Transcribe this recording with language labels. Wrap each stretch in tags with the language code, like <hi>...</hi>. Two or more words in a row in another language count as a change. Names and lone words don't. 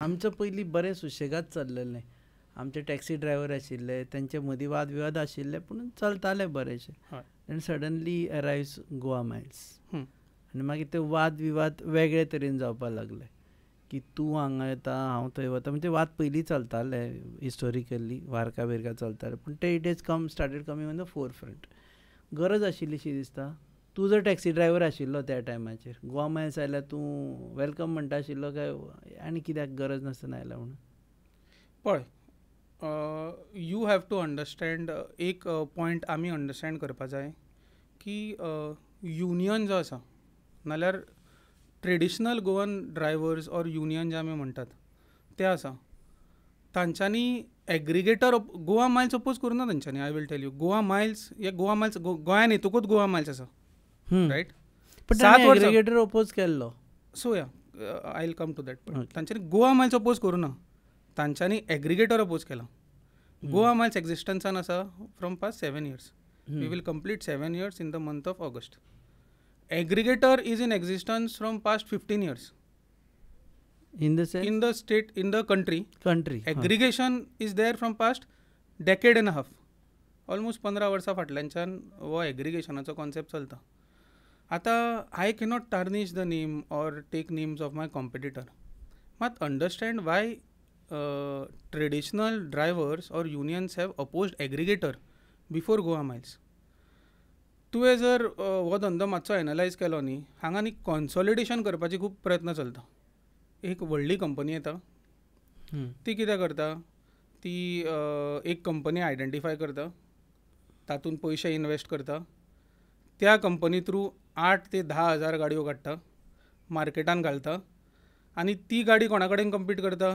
<kok>आमचं पयलीं बरें सुशेगाद चल्लेलें. आमचे टॅक्सी ड्रायव्हर आशिल्ले, तेंचे मदीं वाद विवाद आशिल्ले, पूण चलताले बरेशे. आनी</kok> <en>suddenly arrives</en> <kok>गोवा मायल्स. आनी मागीर ते वाद विवाद वेगळे तरेन जावपाक लागले, की तूं हांगा येता, हांव थंय वता. म्हणजे ते वाद पयलीं चलताले हिस्टोरिकली, वारका बिरका चलताले, पूण ते</kok> <en>it is started coming on the fore front.</en> <kok>गरज आशिल्ली शी दिसता. तूं जर टॅक्सी ड्रायव्हर आशिल्लो त्या टायमाचेर, गोवा मायल्स आयल्यार तूं वेलकम म्हणटा आशिल्लो काय आनी कित्याक गरज नासतना आयला म्हणून? पळय,</kok> <en>you have to understand</en> <kok>एक पॉयंट आमी अंडरस्टँड करपा जाय की युनियन जो आसा, नाल्यार</kok> <en>traditional Goan drivers or union</en> <kok>जे आमी म्हणटात ते आसा, तांच्यांनी एग्रिगेटर गोवा मायल्स अपोज करूं ना तांच्यांनी.</kok> <en>I will tell you,</en> <kok>गोवा मायल्स गोंयान येतकूच गोवा मायल्स आसा, रायट? पण ताणें एग्रिगेटर अपोज केल्लो.</kok> <en>So ya I will come to that.</en> <kok>तांच्यांनी गोवा मायल्स अपोज करूं ना, तांच्यांनी एग्रिगेटर अपोज केला. गोवा मायल्स एक्झिस्टन्सान आसा</kok> <en>from past 7 years. We will complete 7 years in the month of August. Aggregator is in existence from past 15 years. In the sense? In the state, in the country. Aggregation is there from past decade and a half.</en> <kok>Almost 15 वर्सां फाटल्यानच्यान हो एग्रिगेशनाचो कॉन्सेप्ट चलता.</kok> <en>आतां I cannot tarnish the name or take names of my competitor, मात understand why traditional drivers or unions have opposed aggregator before Goa Miles.</en> <kok>तुवें जर हो धंदो मातसो एनालायज केलो न्ही, हांगा न्ही कॉन्सॉलिडेशन करपाची खूब प्रयत्न चलता. एक व्हडली कंपनी येता, ती कितें करता, ती एक कंपनी आयडेंटिफाय करता, तातूंत पयशे इन्वेस्ट करता, त्या कंपनी थ्रू 8 ते 10 हजार गाडयो काडटा, मार्केटान घालता, आनी ती गाडी कोणा कडेन कम्पीट करता?</kok>